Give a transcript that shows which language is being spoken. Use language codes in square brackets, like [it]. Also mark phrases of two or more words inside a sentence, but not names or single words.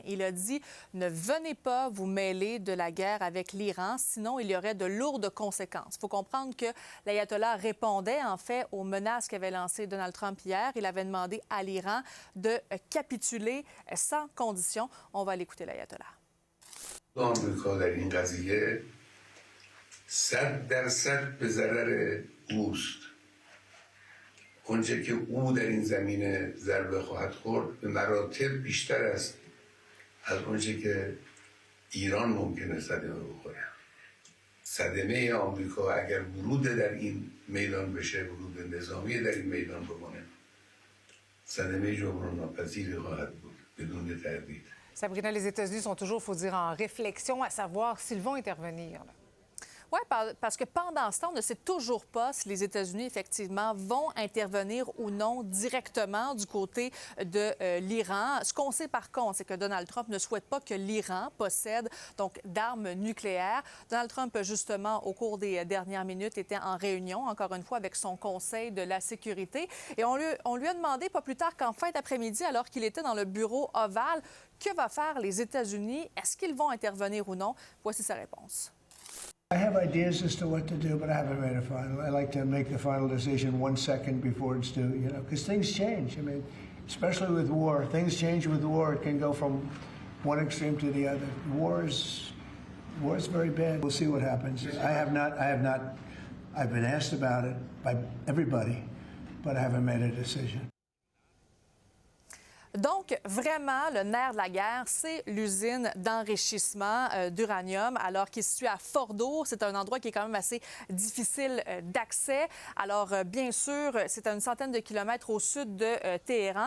[fr] Il a dit « Ne venez pas vous mêler de la guerre avec l'Iran, sinon il y aurait de lourdes conséquences. » Il faut comprendre que l'ayatollah répondait, en fait, aux menaces qu'avait lancées Donald Trump hier. Il avait demandé à l'Iran de capituler sans condition. On va l'écouter, l'ayatollah. [fa] اونچه که او در این زمینه ضربه خواهد خورد به مراتب بیشتر است از اونچه که ایران ممکنه صدمه بخوره. صدمه آمریکا اگر ورود در این میدان بشه، ورود نظامی در این میدان بکنه، صدمه جبران‌ناپذیری خواهد بود بدون تردید. [fr] Sabrina, les États-Unis sont toujours, il faut dire, en réflexion à savoir s'ils vont intervenir. Oui, parce que pendant ce temps, on ne sait toujours pas si les États-Unis, effectivement, vont intervenir ou non directement du côté de l'Iran. Ce qu'on sait, par contre, c'est que Donald Trump ne souhaite pas que l'Iran possède donc d'armes nucléaires. Donald Trump, justement, au cours des dernières minutes, était en réunion, encore une fois, avec son Conseil de la sécurité. Et on lui a demandé, pas plus tard qu'en fin d'après-midi, alors qu'il était dans le bureau ovale, que vont faire les États-Unis? Est-ce qu'ils vont intervenir ou non? Voici sa réponse. [en] I have ideas as to what to do, but I haven't made a final. I like to make the final decision 1 second before it's due, you know, because things change. I mean, especially with war, things change with war. It can go from one extreme to the other. War is very bad. We'll see what happens. I've been asked about it by everybody, but I haven't made a decision. [fr] Donc, vraiment, le nerf de la guerre, c'est l'usine d'enrichissement d'uranium, alors qui est située à Fordow. C'est un endroit qui est quand même assez difficile d'accès. Alors, bien sûr, c'est à une centaine de kilomètres au sud de Téhéran.